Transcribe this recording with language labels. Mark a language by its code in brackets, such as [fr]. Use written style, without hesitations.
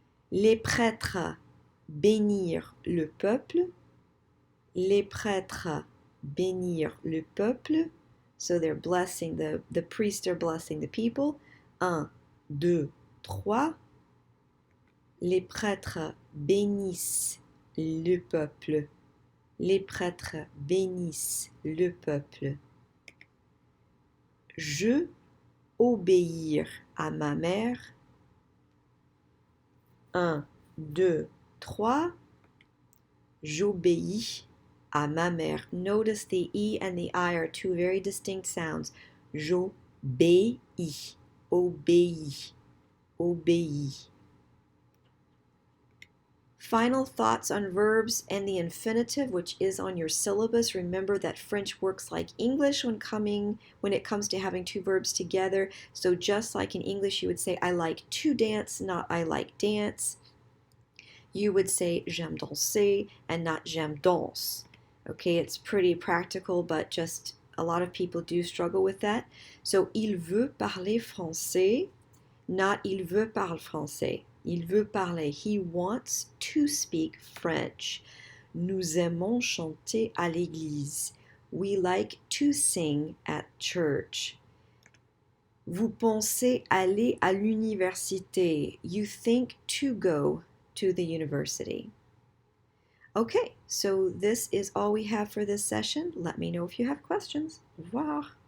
[fr] Les prêtres bénir le peuple. Les prêtres bénir le peuple. [en] So they're blessing, the priests are blessing the people. 1, 2, 3. [fr] Les prêtres bénissent le peuple. Les prêtres bénissent le peuple. Je obéir à ma mère. 1, 2, 3. J'obéis à ma mère. [en] Notice the E and the I are two very distinct sounds. [fr] J'obéis. Obéis. Obéis. [en] Final thoughts on verbs and the infinitive, which is on your syllabus. Remember that French works like English when it comes to having two verbs together. So just like in English, you would say, I like to dance, not I like dance. You would say, [fr] j'aime danser, [en] and not [fr] j'aime danse. [en] Okay, it's pretty practical, but just a lot of people do struggle with that. So, [fr] il veut parler français, [en] not [fr] il veut parler français. Il veut parler. [en] He wants to speak French. [fr] Nous aimons chanter à l'église. [en] We like to sing at church. [fr] Vous pensez aller à l'université. [en] You think to go to the university. Okay, so this is all we have for this session. Let me know if you have questions. [fr] Au revoir.